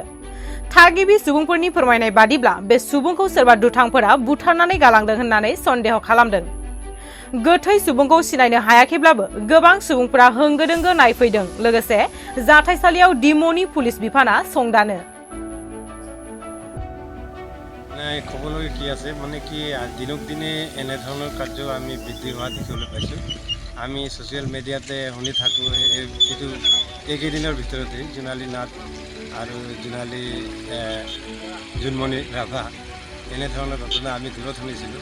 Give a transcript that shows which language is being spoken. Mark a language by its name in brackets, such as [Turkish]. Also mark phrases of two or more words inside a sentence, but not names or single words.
[Bodo] थागिबि सुबुंफोरनि फोरमायनाय बादिब्ला बे सुबुंखौ सोरबा दुथांफोरा बुथारनानै गालांदों होननानै सन्देह खालामदों। गोथै सुबुंखौ सिनायनो हायाखैब्लाबो गोबां सुबुंफोरा होंगो दोंगो नायफैदों। लोगोसे जाथायसालियाव डिम'नि पुलिस बिफाना संदानो। [Assamese] ক'বলৈ কি আছে মানে কি দিনক দিনে এনেধৰণৰ কাৰ্য আমি বৃদ্ধি হোৱা দেখিবলৈ পাইছোঁ। আমি [English] social mediate [Assamese] শুনি থাকোঁ এইটো এইকেইদিনৰ ভিতৰতে জোনালী নাথ আৰু জোনালী জোনমণি ৰাভা এনেধৰণৰ ঘটনা আমি দূৰত শুনিছিলোঁ।